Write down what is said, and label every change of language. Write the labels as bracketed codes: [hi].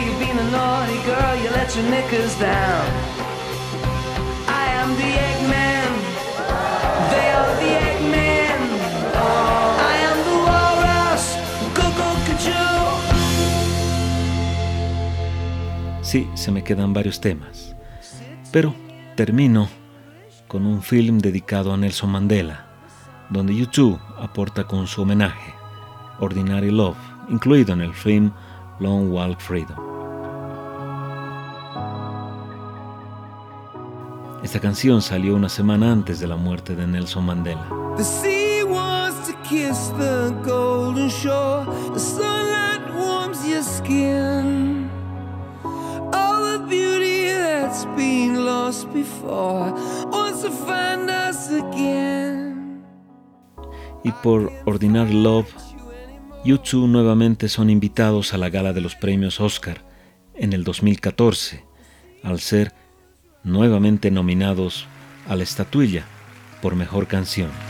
[en] You've been a naughty girl, you let your knickers down. I am the Eggman, they are the Eggman. I am the walrus, coo-coo-coo-choo. [es] Sí, se me quedan varios temas, pero termino con un film dedicado a Nelson Mandela, donde U2 aporta con su homenaje, Ordinary Love, incluido en el film Long Walk Freedom. Esta canción salió una semana antes de la muerte de Nelson Mandela. [en] The sea wants to kiss the golden shore. The sunlight warms your skin. All the beauty that's been lost before wants to find us again. [es] Y por Ordinary Love, U2 nuevamente son invitados a la gala de los premios Oscar en el 2014, al ser nuevamente nominados a la estatuilla por mejor canción.